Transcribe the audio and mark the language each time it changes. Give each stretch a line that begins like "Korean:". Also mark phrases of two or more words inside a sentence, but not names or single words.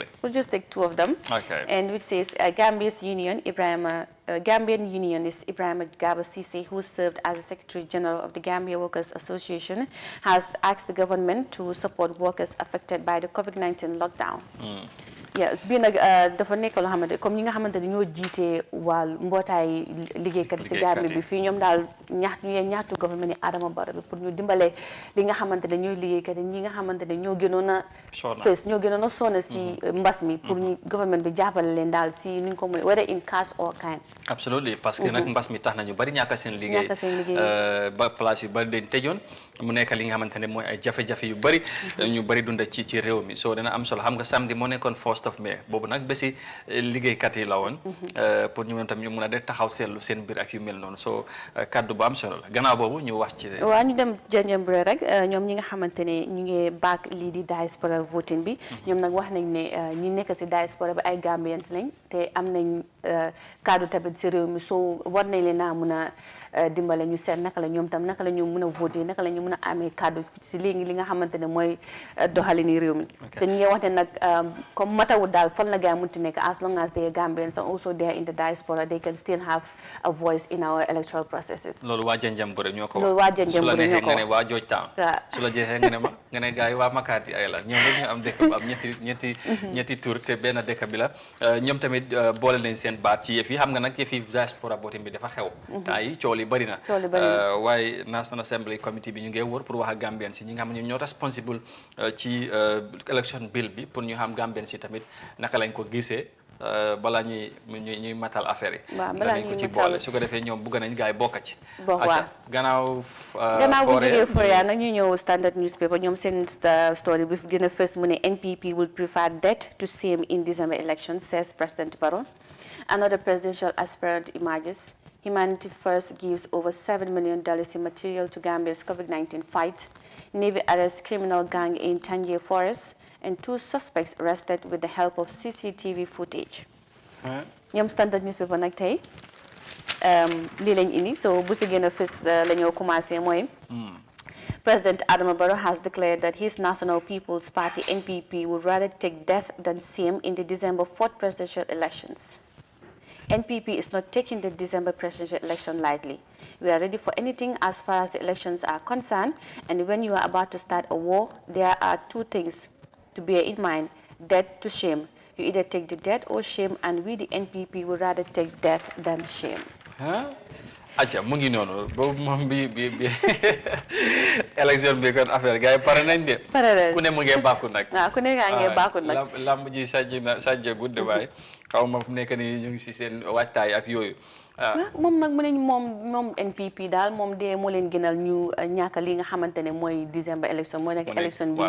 English: We'll just take 2 of them. Okay. And which says Gambian unionist Ibrahim Gaba Cisse, who served as the Secretary General of the Gambia Workers Association, has asked the government to support workers affected by the COVID-19 lockdown. Yeah,
Wolof: bii nag dafa nekk loo xamante comme ñi nga xamante ne ñoo jiite wàllu mbootaay liggéeykat si Gambie bi fii ñoom daal ñaxtu government ni Adama Barrow bi pour ñu dimbale li nga xamante ne ñooy liggéeykat yi ñi nga xamante ne ñoo gënoon a fees ñoo gënoon a sonn si mbas mi pour ñu government bi jàppale leen daal si ni ñu ko mën
English: whether in cash or kind. Absolutely,
Wolof: parce que nag mbas mi tax nañu bari ñàkk seen liggéey ba place yu bari dañ tëjoon mu nekk li nga xamante ne mooy ay jafe-jafe yu bari ñu bari dunda ci réew mi so dina am solo xam nga samedi moo nekkoon
English: 1st of May
Wolof: boobu nag bési liggéeykat yi la woon pour ñu tam ñu mun a def taxaw seetlu seen biir ak yu mel noonu so kaddu bu am solo la gannaaw boobu ñu wax ci waaw ñu dem Janjanbureh rek ñoom ñi nga xamante ne ñu ngi back lii di
English: diaspora voting
Wolof: bi ñoom nag wax nañ ne ñi nekk si diaspora bi ay Gambians lañ te am nañ kaddu tamit si réew mi so war nañ leen naa mun a dimbale ñu seet naka la ñoom tam naka la ñu mun a voter naka la ñu mun a amee kaddu si léegi li nga xamante ne mooy doxalini réew mi te ñu ngi wax ne nag comme matawul daal fan la gaa munti nekk
English: as long as they are Gambians and also they are in the diaspora they can still have a voice in our electoral processes.
Wolof: loolu waa Janjanbureh ñoo ko loolu waa Janjanbureh ñoo ko su la neexee nga ne waa Georgetown su la jeexee nga ne ma nga ne gars yi waa Makati ay la ñoom rek ñu am dëkk bu am ñetti tur te benn dëkk bi la ñoom tamit boole nañ seen baat ci yëf yi xam nga nag yëf yi
English: diaspora voting
Wolof: bi dafa xew temps yi coow li bari na waaye National Assembly Committee bi ñu ngi wër pour wax ak Gambian si ñi nga xam ne ñoo responsible ci
English: election bill
Wolof: bi pour ñu xam Gambian si tamit naka lañ ko gisee balaa ñuy matal affaire yi balaa ñuy ko ci boole su ko defee ñoom bëgg nañ gars yi bokk ci gannaaw bu jógee Foria nag ñu ñëw Standard newspaper ñoom seen story bi gën a first mu ne
English: NPP will prefer death to shame in December election says President Barrow. Another presidential aspirant emerges. Humanity First gives over $7 million in material to Gambia's COVID-19 fight. Navy arrests criminal gang in Tangier Forest. And 2 suspects arrested with the help of CCTV footage.
Wolof: ñoom Standard newspaper nag tey lii lañ indi so bu si gën a fës la ñoo commencé mooy
English: President Adama Barrow has declared that his National People's Party NPP would rather take death than shame in the December 4th presidential elections. NPP is not taking the December presidential election lightly. We are ready for anything as far as the elections are concerned, and when you are about to start a war, there are 2 things to bear in mind: death to shame. You either take the death or shame, and we, the NPP, would rather take death than shame.
Wolof: acca mu ngi noonu boobu moom bi élection bi kon affaire gars yi pare nañ de ku ne mu ngee bàkku nag waaw ku ne ngaa ngee bàkku nag lamb ji sajja gudde waaye xaw ma fu nekk ni ñu ngi si seen waajtaay ak yooyu moom nag mu ne moom NPP daal moom de moo leen gënal ñu ñàkk li nga xamante ne mooy
English: December election
Wolof: mooy nekk election bi